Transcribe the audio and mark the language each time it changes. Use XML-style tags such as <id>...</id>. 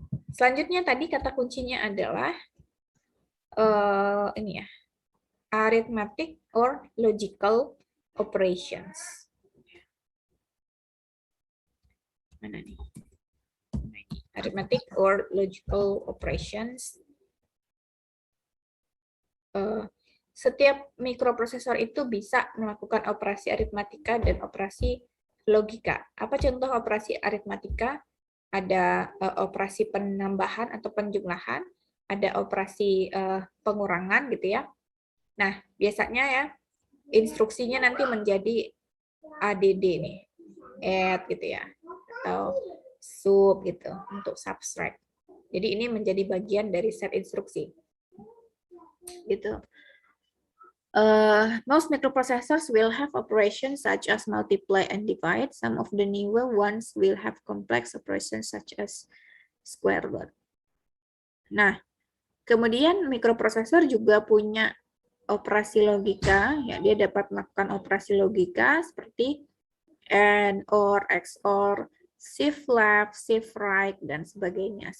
<id>Selanjutnya tadi kata kuncinya adalah ini ya,</id> <en>arithmetic or logical operations.</en> <id>Mana nih?</id> <en>Arithmetic or logical operations.</en> <id>Setiap mikroprosesor itu bisa melakukan operasi aritmatika dan operasi logika. Apa contoh operasi aritmatika? Ada operasi penambahan atau penjumlahan, ada operasi pengurangan gitu ya. Nah, biasanya ya instruksinya nanti menjadi ADD nih, add gitu ya, atau sub gitu untuk subtract. Jadi ini menjadi bagian dari set instruksi. Gitu.</id> <en>Most microprocessors will have operations such as multiply and divide. Some of the newer ones will have complex operations such as square root.</en> <id>Nah, kemudian mikroprosesor juga punya operasi logika, ya dia dapat melakukan operasi logika seperti AND, OR, XOR, shift left, shift right, dan sebagainya.</id>